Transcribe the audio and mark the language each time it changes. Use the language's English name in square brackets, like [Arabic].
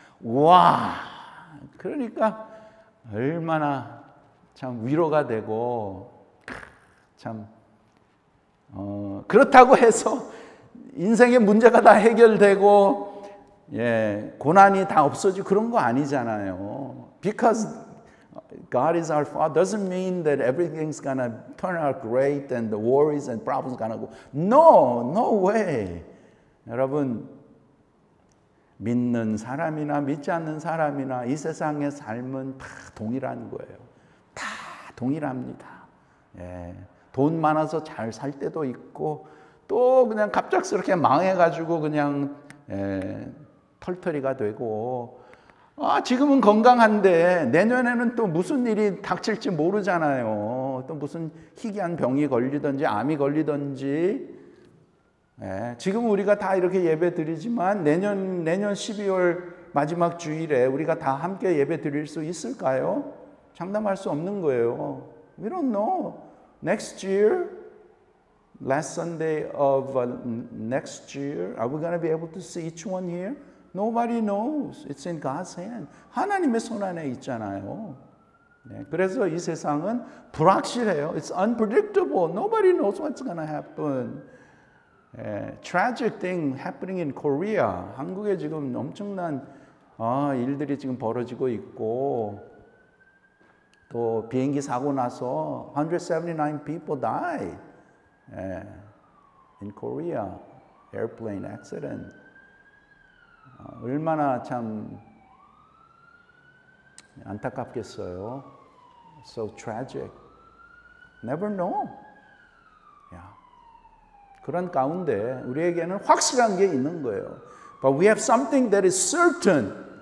[Korean] 와, 그러니까 얼마나 참 위로가 되고 참 그렇다고 해서 인생의 문제가 다 해결되고 고난이 다 없어지고 그런 거 아니잖아요. [English] Because God is our Father doesn't mean that everything's gonna turn out great and the worries and problems gonna go. No, no way. [Korean] 여러분, 믿는 사람이나 믿지 않는 사람이나 이 세상의 삶은 다 동일한 거예요. 다 동일합니다. 예, 돈 많아서 잘 살 때도 있고 또 그냥 갑작스럽게 망해가지고 그냥 털터리가 되고 지금은 건강한데 내년에는 또 무슨 일이 닥칠지 모르잖아요. 또 무슨 희귀한 병이 걸리든지 암이 걸리든지 지금 우리가 다 이렇게 예배 드리지만 내년 12월 마지막 주일에 우리가 다 함께 예배 드릴 수 있을까요? 장담할 수 없는 거예요. [English] We don't know. Next year, last Sunday of next year, are we going to be able to see each one here? Nobody knows. It's in God's hand. [Korean] 하나님의 손 안에 있잖아요. 그래서 이 세상은 불확실해요. [English] It's unpredictable. Nobody knows what's going to happen. Tragic thing happening in Korea. [Korean] 한국에 지금 엄청난 일들이 지금 벌어지고 있고 또 비행기 사고 나서 [English] 179 people died in Korea. Airplane accident. [Korean] 얼마나 참 안타깝겠어요. [English] So tragic. Never know. [Korean] 그런 가운데 우리에게는 확실한 게 있는 거예요. [English] But we have something that is certain.